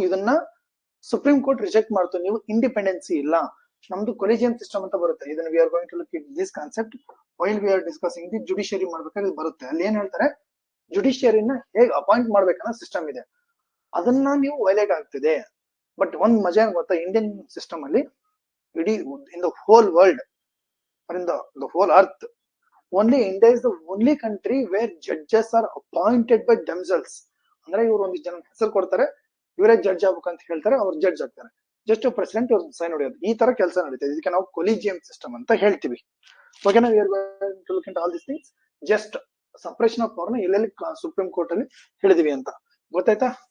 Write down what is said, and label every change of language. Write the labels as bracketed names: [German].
[Kannada] ಇದನ್ನ supreme court reject ಮಾಡ್ತು. ನೀವು ಇಂಡಿಪೆಂಡೆನ್ಸಿ ಇಲ್ಲ, ನಮ್ದು ಕೊಲಿಜಿಯಂ ಸಿಸ್ಟಮ್ ಅಂತ ಬರುತ್ತೆ. [English] ಇದನ್ನ we are going to look it this concept while we are discussing the judiciary [Kannada] ಮಾಡ್ಬೇಕಾದ್ರೆ ಬರುತ್ತೆ. ಅಲ್ಲಿ ಏನ್ ಹೇಳ್ತಾರೆ, ಜುಡಿಷಿಯರಿನ ಹೇಗ್ ಅಪಾಯಿಂಟ್ ಮಾಡ್ಬೇಕನ್ನೋ ಸಿಸ್ಟಮ್ ಇದೆ, ಅದನ್ನ ನೀವು ವೈಲೇಟ್ ಆಗ್ತಿದೆ. ಬಟ್ ಒಂದ್ ಮಜಾ ಏನ್ ಗೊತ್ತಾ, ಇಂಡಿಯನ್ ಸಿಸ್ಟಮ್ ಅಲ್ಲಿ ಇಡೀ [English] In the whole world or in the whole earth, only India is the only country where judges are appointed by themselves. [Kannada] ಅಂದ್ರೆ ಇವರು ಒಂದಿಷ್ಟು ಜನ ಹೆಸರು ಕೊಡ್ತಾರೆ, ಇವರೇ ಜಡ್ಜ್ ಆಗ್ಬೇಕು ಅಂತ ಹೇಳ್ತಾರೆ, ಅವ್ರು ಜಡ್ಜ್ ಆಗ್ತಾರೆ. ಜಸ್ಟ್ ಪ್ರೆಸಿಡೆಂಟ್ ಅವ್ರು ಸೈನ್ ಹೊಡೆಯೋದು, ಈ ತರ ಕೆಲಸ ನಡೀತದೆ. ಇದಕ್ಕೆ ನಾವು ಕೊಲಿಜಿಯಂ ಸಿಸ್ಟಮ್ ಅಂತ ಹೇಳ್ತೀವಿ. ಓಕೆನಾ? [English] We are going to look into all this things. Just separation of power ನ [Kannada] ಎಲ್ಲೆಲ್ಲಿ ಸುಪ್ರೀಂ ಕೋರ್ಟ್ ಅಲ್ಲಿ ಹೇಳಿದಿವಿ ಅಂತ ಗೊತ್ತಾಯ್ತಾ?